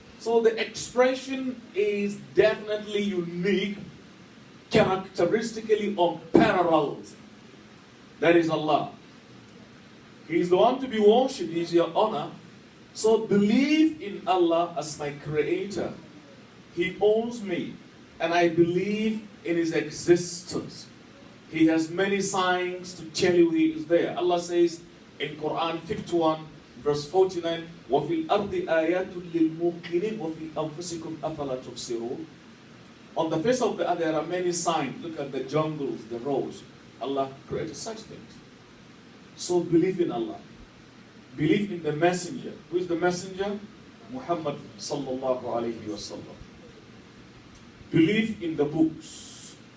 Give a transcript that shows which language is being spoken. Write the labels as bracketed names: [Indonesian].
[English] So the expression is definitely unique, characteristically unparalleled. That is Allah. He is the one to be worshipped. He is your honor. So believe in Allah as my creator. He owns me. And I believe in his existence. He has many signs to tell you he is there. Allah says in Quran 51 verse 49, [Arabic] وَفِي الْأَرْضِ آيَاتٌ لِلْمُوقِنِينَ وَفِي أَنفُسِكُمْ أَفَلَا تُبْصِرُونَ. [English] On the face of the earth there are many signs. Look at the jungles, the roads. Allah created such things. So believe in Allah. Believe in the messenger. Who is the messenger? Muhammad sallallahu alayhi wa sallam. Believe in the books.